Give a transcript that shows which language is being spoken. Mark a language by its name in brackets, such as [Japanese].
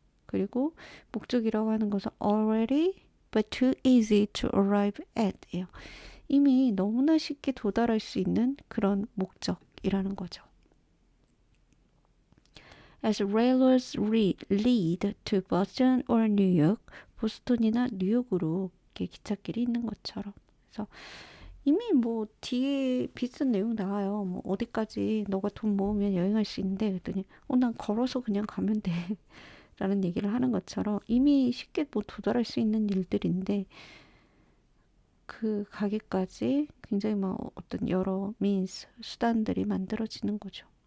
[Korean] 그리고 목적이라고 하는 것은 [English] already but too easy to arrive at [Korean] 예요. 이미 너무나 쉽게 도달할 수 있는 그런 목적이라는 거죠. [English] As railroads lead to Boston or New York, [Korean] 보스턴이나 뉴욕으로 이렇게 기찻길이 있는 것처럼. 그래서 이미 뭐 뒤에 비슷한 내용 나와요. 뭐 어디까지 너가 돈 모으면 여행할 수 있는데 그랬더니 난 걸어서 그냥 가면 돼. 라는 얘기를 하는 것처럼 이미 쉽게 뭐 도달할 수 있는 일들인데 그 가기까지 굉장히 막 어떤 여러 means, 수단들이 만들어지는 거죠.